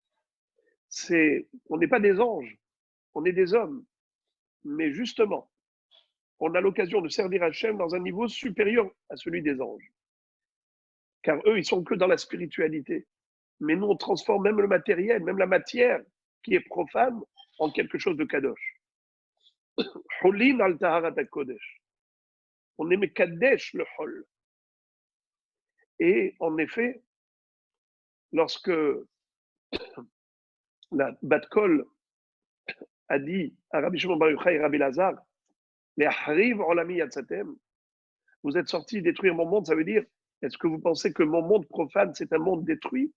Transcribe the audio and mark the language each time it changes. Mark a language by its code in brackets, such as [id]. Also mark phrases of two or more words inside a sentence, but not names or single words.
[fr] On n'est pas des anges, on est des hommes. Mais justement, on a l'occasion de servir Hachem dans un niveau supérieur à celui des anges. Car eux, ils sont que dans la spiritualité. Mais nous, on transforme même le matériel, même la matière qui est profane, en quelque chose de kadosh. [he] חולין על טהרת קודש. [fr] On est mekadesh le hol. Et en effet, lorsque la [he] בת קול [fr] a dit à Rabbi Shimon Bar Yochai et Rabbi Lazar, les [he] החריב עולמי יצאתם, [fr] vous êtes sortis détruire mon monde, ça veut dire, est-ce que vous pensez que mon monde profane, c'est un monde détruit?